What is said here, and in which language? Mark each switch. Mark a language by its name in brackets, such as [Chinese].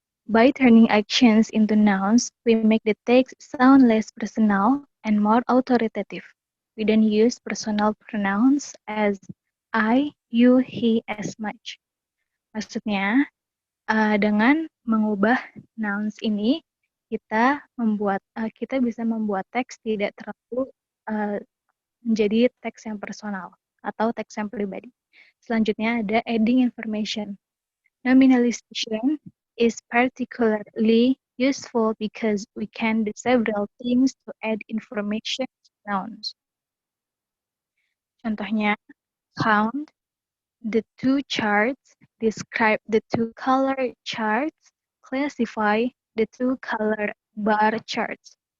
[English] By turning actions into nouns, we make the text sound less personal and more authoritative. We then use personal pronouns as I, you, he as much. [Indonesian] Maksudnya, dengan mengubah nouns ini, kita bisa membuat teks tidak terlalu menjadi teks yang personal atau teks yang pribadi. Selanjutnya ada [English] adding information. Nominalization is particularly useful because we can do several things to add information to nouns. Contohnya, count, the two charts, describe the two color charts, classify the two color bar charts.